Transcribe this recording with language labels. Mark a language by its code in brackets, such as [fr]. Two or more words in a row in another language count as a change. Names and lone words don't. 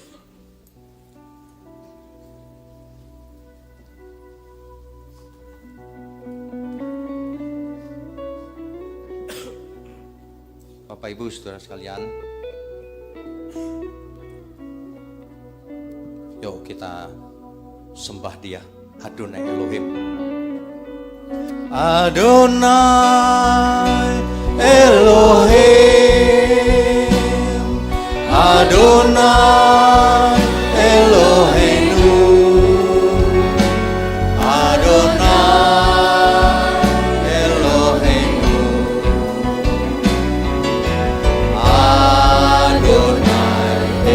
[id] Bapak Ibu saudara sekalian, yuk kita sembah Dia, [he] אדוני אלוהים. אדוני אלוהים, אדוני אלוהינו, אדוני אלוהינו, אדוני